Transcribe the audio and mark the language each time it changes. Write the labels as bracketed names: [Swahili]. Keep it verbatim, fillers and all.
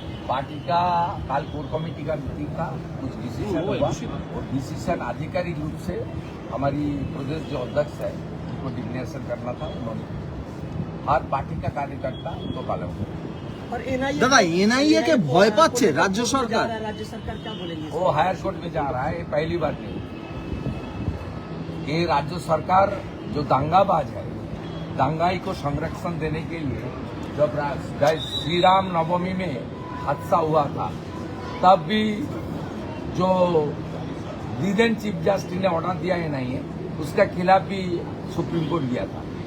[Hindi] Party का काल core committee का मीटिंग का कुछ डिसीजन हुआ, और डिसीजन आधिकारिक रूप से हमारी प्रदेश जो अध्यक्ष है उनको डिक्लेरेशन करना था उन्होंने, আর পার্টি কা কার্যকর্তা তো পালন। [Bangla] দাদা, এনআইএ কে ভয় পাচ্ছে রাজ্য সরকার। [Hindi] राज्य सरकार क्या बोलेंगे? वो हायर कोर्ट में जा रहा है, ये पहली बार नहीं। ये राज्य सरकार जो दंगाबाज है, दंगाई को संरक्षण देने के लिए जब श्री राम नवमी में हादसा हुआ था, तब भी जो डिवीजन चीफ जस्टिस ने ऑर्डर दिया है नहीं है, उसके खिलाफ भी सुप्रीम कोर्ट गया था।